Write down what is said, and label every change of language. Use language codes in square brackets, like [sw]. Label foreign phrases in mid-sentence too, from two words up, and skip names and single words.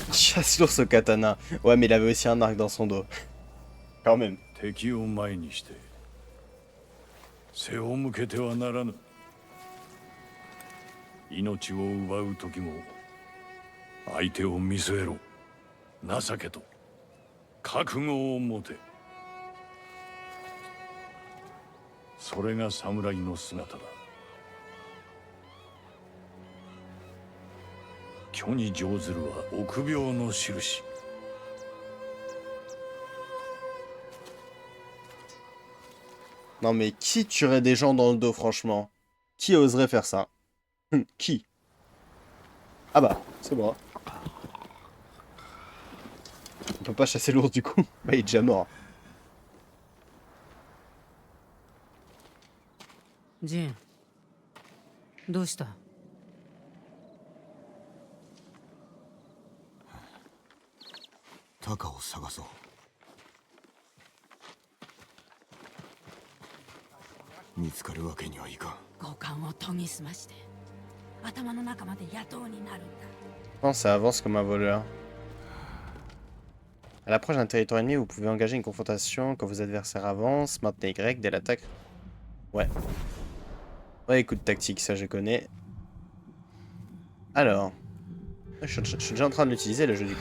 [fr] Chasse l'ours au katana. Ouais, mais il avait aussi un arc dans son dos. Quand même. [ja] 敵を前にして背を向けてはならぬ。命を奪う時も相手を見据えろ。情けと覚悟を持て。それが侍の姿だ。虚に乗ずるは臆病の印。 [fr] Non mais qui tuerait des gens dans le dos, franchement? Qui oserait faire ça? Qui? Ah bah, c'est moi. On peut pas chasser l'ours du coup. Bah, il est déjà mort. [ja] ジン、どうした？タカを探そう。見つかるわけにはいかん。五感を研ぎ澄まして頭の中まで野党になるんだ。 [fr] Non, ça avance comme un voleur. À l'approche d'un territoire ennemi, vous pouvez engager une confrontation quand vos adversaires avancent. Maintenez Y dès l'attaque. Ouais. Ouais, écoute tactique, ça je connais. Alors. Je suis déjà en train de l'utiliser le jeu du coup.